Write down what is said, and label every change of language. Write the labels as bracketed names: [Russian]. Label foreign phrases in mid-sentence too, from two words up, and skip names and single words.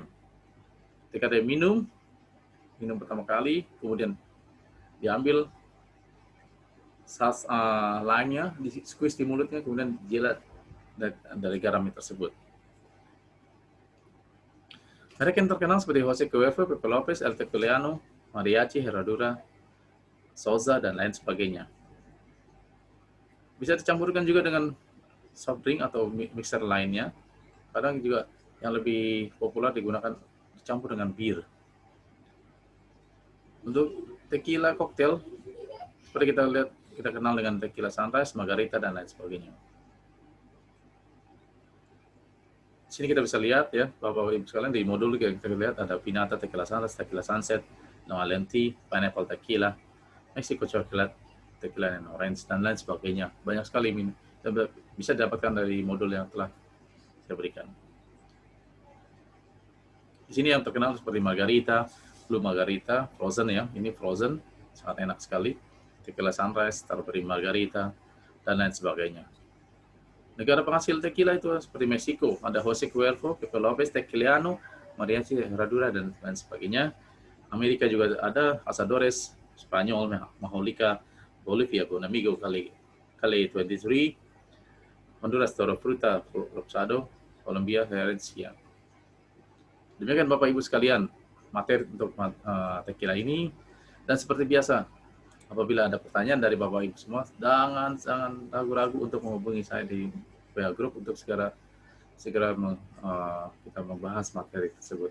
[Indonesian] Ketika dia minum pertama kali, kemudian diambil limenya, di squeeze di mulutnya, kemudian jilat dari garam tersebut. Merek yang terkenal seperti Jose Cuervo, Pepe Lopez, El Tequiliano, Mariachi, Herradura, Sousa, dan lain sebagainya. Bisa dicampurkan juga dengan [English] soft drink [Indonesian] atau mixer lainnya. Kadang juga yang lebih populer digunakan dicampur dengan bir. Untuk [English] tequila cocktail, [Indonesian] seperti kita kenal dengan tequila sunrise, margarita, dan lain sebagainya. Di sini kita bisa lihat ya, Bapak Ibu sekalian, di modul kita lihat ada Pinata Tequila Sunrise, Tequila Sunset, Noalen Tea, Pineapple Tequila, Mexico Chocolate, Tequila and Orange, dan lain sebagainya. Banyak sekali bisa didapatkan dari modul yang telah saya berikan. Di sini yang terkenal seperti margarita, blue margarita, frozen ya, ini frozen, sangat enak sekali. Tequila sunrise, strawberry margarita, dan lain sebagainya. Negara penghasil tequila itu seperti Meksiko, ada Jose Cuervo, Pepe Lopez, Tequiliano, Mariachi, Herradura, dan lain sebagainya. Amerika juga ada Asadores, Spanyol, Majolica, Bolivia, Bonamigo, Cali 23, Honduras, Toro Fruta, Rosado, Colombia, Herencia. Demikian Bapak Ibu sekalian, materi untuk tequila ini. Dan seperti biasa, apabila ada pertanyaan dari Bapak Ibu semua, jangan ragu-ragu untuk menghubungi saya di WA Group untuk segera kita membahas materi tersebut.